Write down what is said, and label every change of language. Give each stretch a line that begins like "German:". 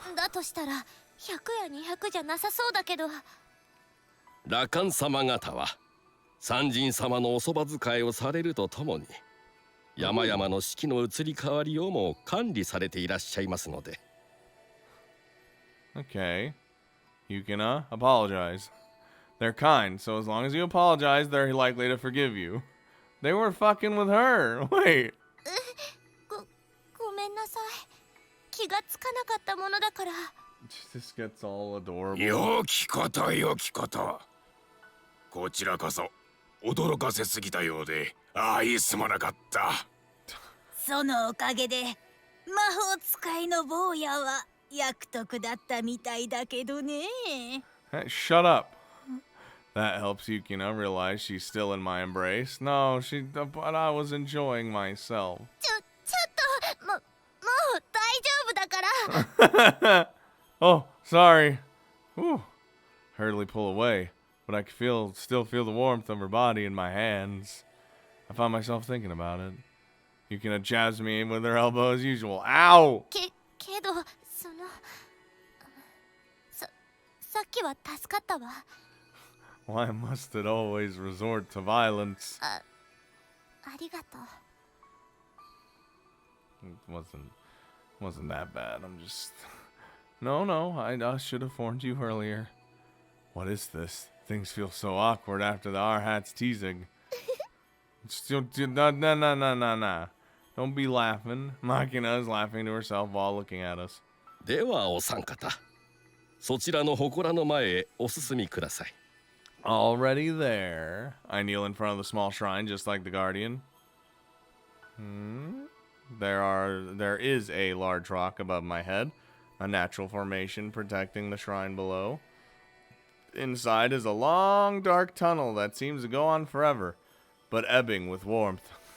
Japanese: だとしたら100や200じゃなさそうだけど。羅漢様方は三神様のおそば使いをされるとともに山々の四季の移り変わりをも管理されていらっしゃいますので。
English: Okay. You can apologize. They're kind, so as long as you apologize, they're likely to forgive you. They were fucking with her. Wait.
Japanese: ごめんなさい。気がつかなかったものだから。
English: This gets all adorable.
Japanese: よきことよきこと。こちらこそ驚かせすぎたようで相すまなかった。そのおかげで魔法使いの坊やは役得だったみたいだけどね。
English: Hey, shut up. That helps Yukina realize she's still in my embrace. No, but I was enjoying myself.
Japanese: ちょっともう大丈夫だから。
English: Oh, sorry. Whew. Hurriedly pull away, but I can still feel the warmth of her body in my hands. I find myself thinking about it. Yukina jabs me with her elbow as usual. Ow!
Japanese: けどさっきは助かったわ。
English: Why must it always resort to violence?
Japanese: ありがとう。
English: It wasn't that bad. I'm just... No, I should have warned you earlier. What is this? Things feel so awkward after the R-Hat's teasing. Nah. Don't be laughing. Makina is laughing to herself while looking at us.
Japanese: ではお三方そちらの祠の前へお進みください。
English: Already there. I kneel in front of the small shrine just like the guardian. There is a large rock above my head, a natural formation protecting the shrine below. Inside is a long dark tunnel that seems to go on forever, but ebbing with warmth.